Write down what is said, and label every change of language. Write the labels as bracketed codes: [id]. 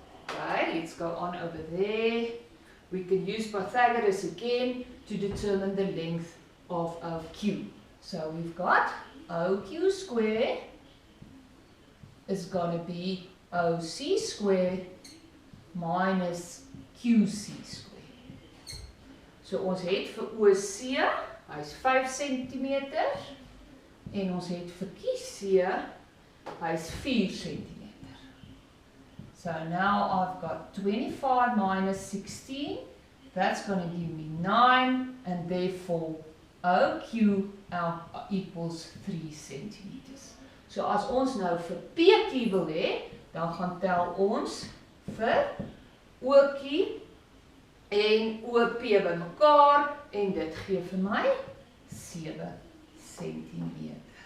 [en] Okay, let's go on over there. We can use Pythagoras again to determine the length of OQ. So we've got OQ square is going to be OC square minus QC square. [af] So ons het vir OC, hy's 5 cm en ons het vir QC, hy's 4 cm. [en] So now I've got 25 minus 16, that's going to give me 9, and therefore OQ equals 3 centimeters. [af] So as ons nou vir PQ wil hê, dan gaan tel ons vir OQ en OP bymekaar, en dit gee vir my 7 centimeter.